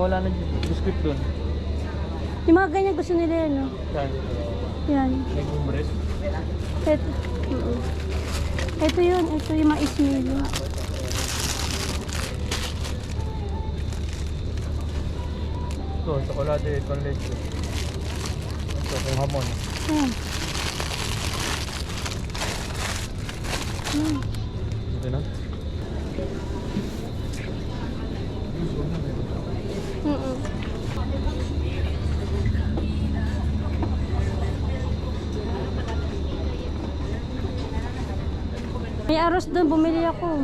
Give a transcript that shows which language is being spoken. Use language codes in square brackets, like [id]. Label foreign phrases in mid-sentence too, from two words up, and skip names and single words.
[tl] Wala na biscuit doon. Yung mga ganyan gusto nila yan, no? Yan. Yan. May gumbres. Ito. Ito yun. Ito yung mais nila. Ito, [es] chocolate con leche. [tl] Ito, kung hamon. Yan. Yan. Ito na. May aros doon, bumili ako.